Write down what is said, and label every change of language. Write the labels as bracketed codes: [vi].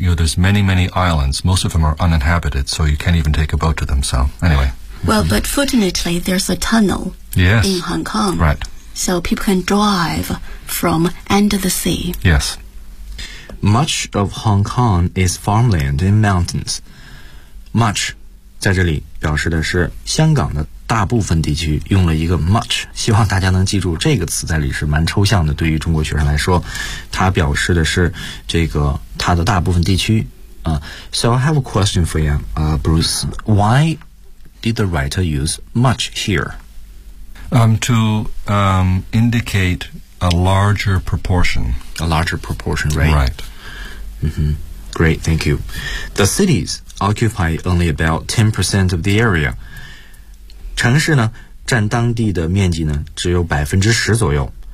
[en] You know, there's many, many islands. Most of them are uninhabited, so you can't even take a boat to them. So, anyway. Well, but fortunately, there's a tunnel in Hong Kong. Right. So people can drive from under the sea. Yes. Much of Hong Kong is farmland and mountains. [zh] Much 在这里表示的是香港的大部分地区，用了一个 much， 希望大家能记住这个词在里是蛮抽象的，对于中国学生来说，它表示的是这个它的大部分地区。 [en] So I have a question for you, Bruce. Why did the writer use much here? To indicate a larger proportion. A larger proportion, right? Right. Great, thank you. The cities occupy only about 10% of the area. [zh] 城市呢，占当地的面积呢，只有10%左右。